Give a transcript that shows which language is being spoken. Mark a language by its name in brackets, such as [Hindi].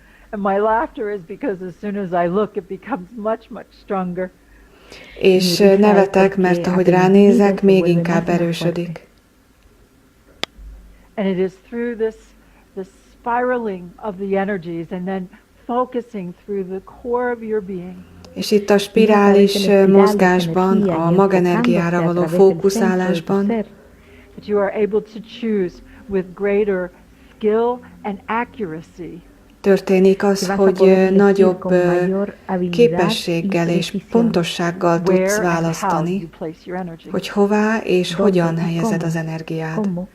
[English] And my laughter is because as soon as I look, it becomes much, much stronger. [Hungarian] És nevetek, mert ahogy ránézek, még inkább erősödik. [English] And it is through this spiraling of the energies and then focusing through the core of your being. [Hungarian] És itt a spirális mozgásban, a magenergiára való fókuszálásban [English] that you are able to choose with greater skill and accuracy. [Hungarian] Történik az, hogy nagyobb képességgel és pontossággal tudsz választani, hogy hová és hogyan helyezed az energiád.